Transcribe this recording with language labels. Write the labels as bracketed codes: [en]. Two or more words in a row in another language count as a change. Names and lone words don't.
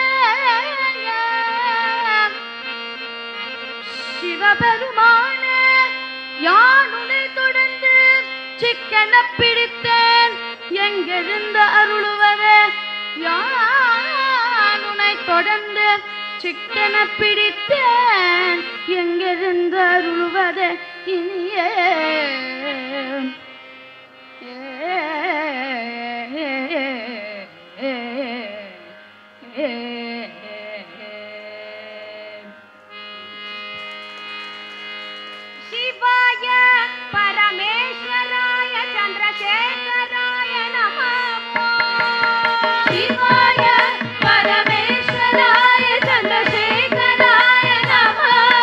[ta] சிவபெருமானே யான் உன்னை தொடர்ந்து சிக்கன பிடித்தேன் எங்கிருந்த அருளுவரே யான் உன்னை தொடர்ந்து சிக்கன பிடித்தேன் எங்கிருந்த அருளுவதே இனியே [sa] शिवाय परमेश्वराय चंद्रशेखराय नमः शिवाय परमेश्वराय चंद्रशेखराय नमः